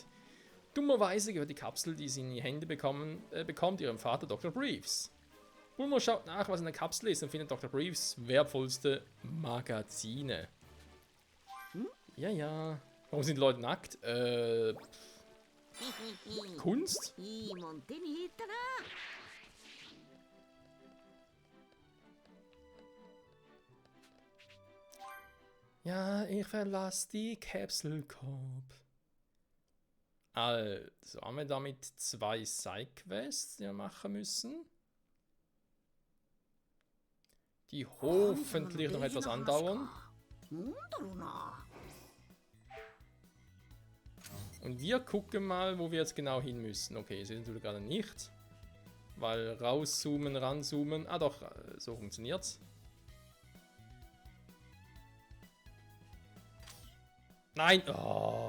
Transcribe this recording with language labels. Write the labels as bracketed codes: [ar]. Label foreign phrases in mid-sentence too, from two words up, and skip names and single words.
[de] Dummerweise gehört die Kapsel, die sie in die Hände bekommt, ihrem Vater Dr. Briefs. Bulma schaut nach, was in der Kapsel ist und findet Dr. Briefs wertvollste Magazine. Ja, ja. Warum sind die Leute nackt? Kunst? [ja] いいもん手に入ったな。 [de] Ja, ich verlasse die Capsule-Corp. Also, haben wir damit 2 Side-Quests, die wir machen müssen. Die hoffentlich noch etwas andauern. [ja] なんだろうな。 [de] Und wir gucken mal, wo wir jetzt genau hin müssen. Okay, sehen wir gerade nicht. Weil rauszoomen, ranzoomen. Ah doch, so funktioniert's. Nein! Oh.